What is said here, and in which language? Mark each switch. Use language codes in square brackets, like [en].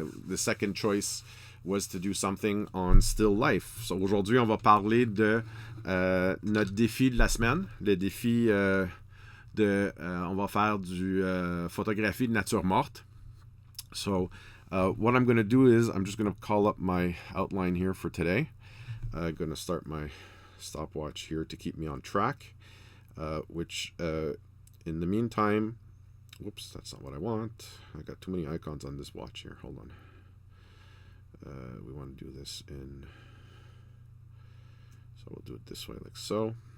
[en] The second choice was to do something on still life. [fr] So aujourd'hui, on va parler de notre défi de la semaine. Le défi on va faire du photographie de nature morte. [en] So what I'm going to do is I'm just going to call up my outline here for today. I'm going to start my stopwatch here to keep me on track, which in the meantime, whoops, that's not what I want. I got too many icons on this watch here. Hold on. We want to do this so we'll do it this way, like so.